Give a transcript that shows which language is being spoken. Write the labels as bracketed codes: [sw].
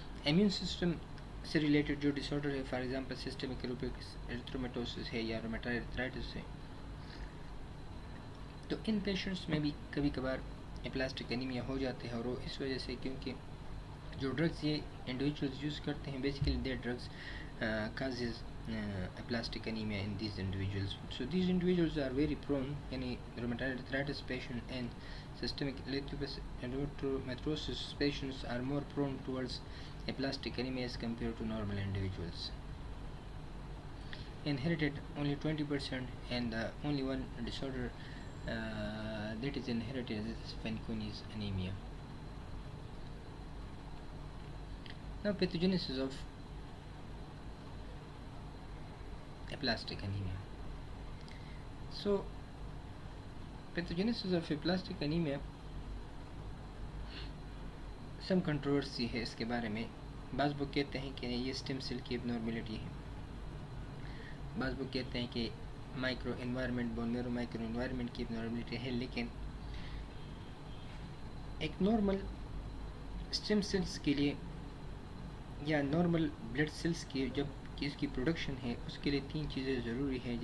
[ur] Immune system سے related جو ڈس order ہے، فار ایگزامپل سسٹمک ایریتھرومیٹوسس ہے یا رومیٹائڈ آرتھرائٹس ہے، تو ان پیشنٹس میں بھی کبھی کبھار اپلاسٹک انیمیا ہو جاتے ہیں، اور وہ اس وجہ سے کیونکہ جو ڈرگز یہ انڈیویجولز یوز کرتے ہیں، [en] Basically their drugs causes aplastic anemia in these individuals. So these individuals are very prone, yani rheumatoid arthritis patient and systemic erythrometrosis patients are more prone towards aplastic anemia as compared to normal individuals. Inherited only 20%, and the only one disorder that is inherited is Fanconi's anemia. Now pathogenesis of aplastic anemia. So pathogenesis of aplastic anemia, some controversy [ur] ہے اس کے بارے میں. بعض لوگ کہتے ہیں کہ یہ اسٹیم سیل کی ابنارملٹی ہے، بعض لوگ کہتے ہیں کہ مائکرو انوائرمنٹ، بون میرو مائکرو انوائرمنٹ کی ابنارملٹی ہے. لیکن ایک نارمل اسٹیم سیلس کے لیے یا نارمل بلڈ سیلس کی جب اس کی پروڈکشن ہے، اس کے لیے 3 چیزیں ضروری ہیں.